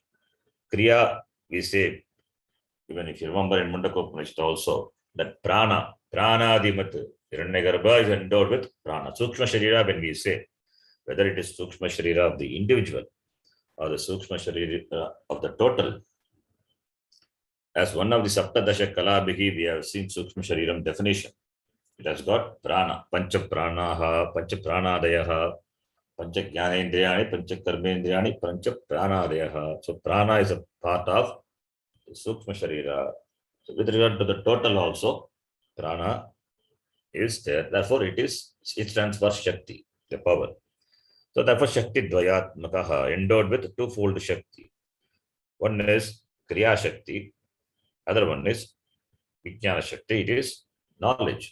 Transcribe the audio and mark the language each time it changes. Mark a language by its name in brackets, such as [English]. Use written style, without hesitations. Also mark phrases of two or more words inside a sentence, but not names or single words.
[English] Kriya, we say, even if you remember in Mundakopanishad also, that [Sanskrit] Prana Adimat, [English] Hiranyagarbha is endowed with Prana. [Sanskrit] Sukshma Sharira, [English] when we say, whether it is [Sanskrit] Sukshma Sharira [English] of the individual or the [Sanskrit] Sukshma Sharira [English] of the total, as one of the [Sanskrit] Saptadasha Kalabhihi, [English] we have seen [Sanskrit] Sukshma Shariram [English] definition. It has got Prana, [Sanskrit] Pancha Pranaha, Pancha Pranadayaha, Pancha Jnanendriyani, Pancha Karmendriyani, Pancha Pranadayaha. [English] So Prana is a part of the Sukshma Sharira. So with regard to the total also, Prana is there. Therefore, it stands for Shakti, the power. So therefore, [Sanskrit] Shakti Dvayatmakaha, [English] endowed with twofold Shakti. One is [Sanskrit] Kriya Shakti, [English] other one is [Sanskrit] Vijnana Shakti, [English] it is knowledge.